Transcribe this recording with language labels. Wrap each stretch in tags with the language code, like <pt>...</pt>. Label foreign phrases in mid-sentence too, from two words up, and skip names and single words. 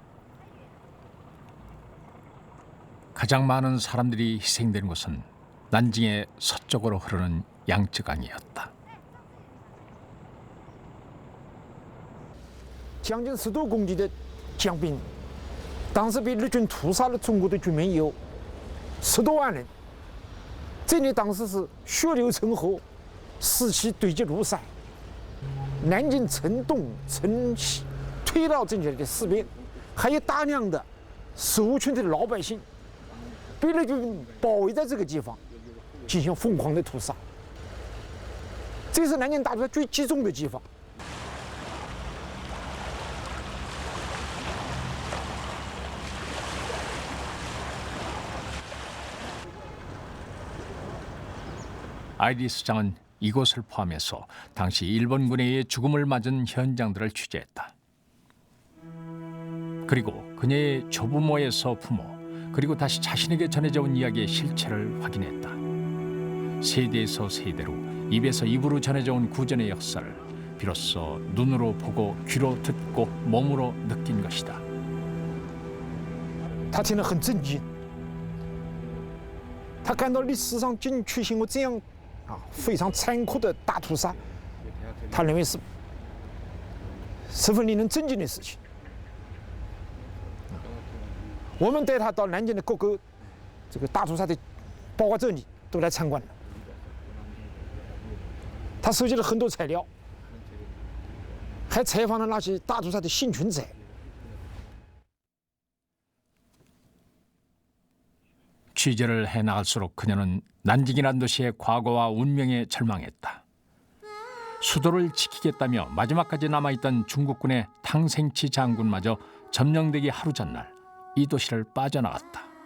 <ko>가장 많은 사람들이 희생된 곳은 난징의 서쪽으로 흐르는 양쯔강이었다.</ko> <zh>将近10多公里的江滨，当时被日军屠杀了中国的军民有10多万人。这里当时是血流成河，死气堆积如山。南京城东城西推到这里的士兵，还有大量的受群的老百姓，被日军包围在这个地方，进行疯狂的屠杀。这是南京大屠杀最集中的地方。</zh> <ko>아이리스장은 이곳을 포함해서 당시 일본군에 의해 죽음을 맞은 현장들을 취재했다. 그리고 그녀의 조부모에서 부모, 그리고 다시 자신에게 전해져 온 이야기의 실체를 확인했다. 세대에서 세대로, 입에서 입으로 전해져 온 구전의 역사를 비로소 눈으로 보고 귀로 듣고 몸으로 느낀 것이다.</ko> <zh>他听了很震惊，他感到历史上竟然出现过这样非常残酷的大屠杀，他认为是十分令人震惊的事情。我们带他到南京的各个这个大屠杀的包括这里都来参观了，他收集了很多材料，还采访了那些大屠杀的幸存者。</zh> <ko>취재를 해나갈수록 그녀는 난징이란 도시의 과거와 운명에 절망했다. 수도를 지키겠다며 마지막까지 남아있던 중국군의 탕생치 장군마저 점령되기 하루 전날 이 도시를 빠져나갔다.</ko>